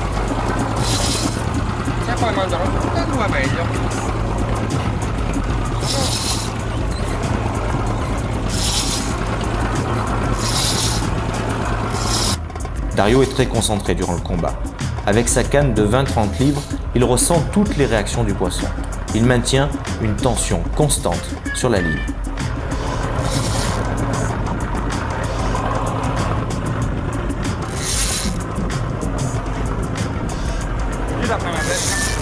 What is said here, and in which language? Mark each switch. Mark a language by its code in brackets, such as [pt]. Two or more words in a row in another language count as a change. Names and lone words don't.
[it] Se poi mangiano tutte e due meglio. [fr] Dario est très concentré durant le combat. Avec sa canne de 20-30 livres, il ressent toutes les réactions du poisson. Il maintient une tension constante sur la ligne. [it] gira per la destra.